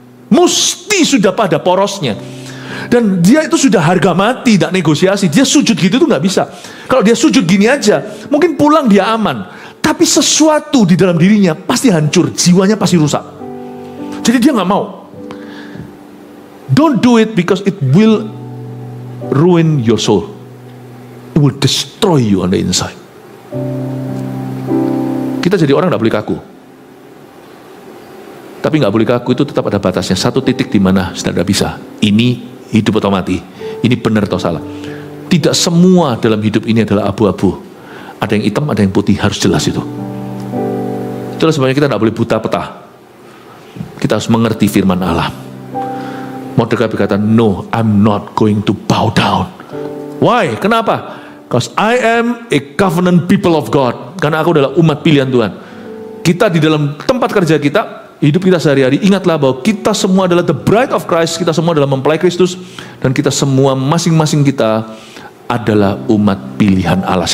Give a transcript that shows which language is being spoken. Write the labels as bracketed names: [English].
[Indonesian] Mesti sudah pada porosnya. Dan dia itu sudah harga mati, tidak negosiasi. Dia sujud gitu tuh nggak bisa. Kalau dia sujud gini aja, mungkin pulang dia aman. Tapi sesuatu di dalam dirinya pasti hancur, jiwanya pasti rusak. Jadi dia nggak mau. [English] Don't do it because it will ruin your soul. It will destroy you on the inside. [Indonesian] Kita jadi orang nggak boleh kaku. Tapi nggak boleh kaku itu tetap ada batasnya. Satu titik di mana sudah tidak bisa. Ini hidup atau mati. Ini benar atau salah. Tidak semua dalam hidup ini adalah abu-abu. Ada yang hitam, ada yang putih, harus jelas itu. Itulah sebabnya kita tidak boleh buta peta. Kita harus mengerti firman Allah. [English] Mordekai berkata, no, I'm not going to bow down. Why? Kenapa? Because I am a covenant people of God. [Indonesian] Karena aku adalah umat pilihan Tuhan. Kita di dalam tempat kerja kita, hidup kita sehari-hari, ingatlah bahwa kita semua adalah the bride of Christ. Kita semua adalah mempelai Kristus. Dan kita semua, masing-masing kita adalah umat pilihan Allah.